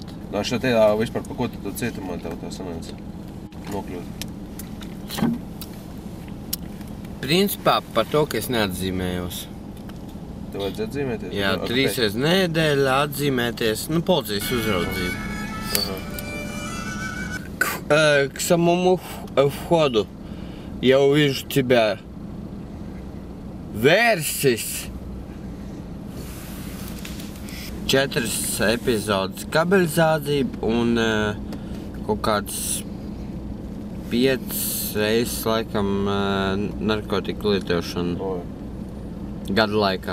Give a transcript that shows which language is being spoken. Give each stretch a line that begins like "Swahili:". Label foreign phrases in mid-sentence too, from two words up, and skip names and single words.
Latvian: Šā tajā vispār pa ko tu cietumā tev tā sanāca nokļūt? Principā par to, ka es neatzīmējos. Tev vajadzēja atzīmēties? Jā, 3 reizes nedēļā atzīmēties, policijas uzraudzību.
Russian: К самому входу я увижу тебя. Versis.
Latvian: 4 epizodes kabeļzādzība un kaut kāds 5 reizes, laikam, narkotiku lietošana gada laikā.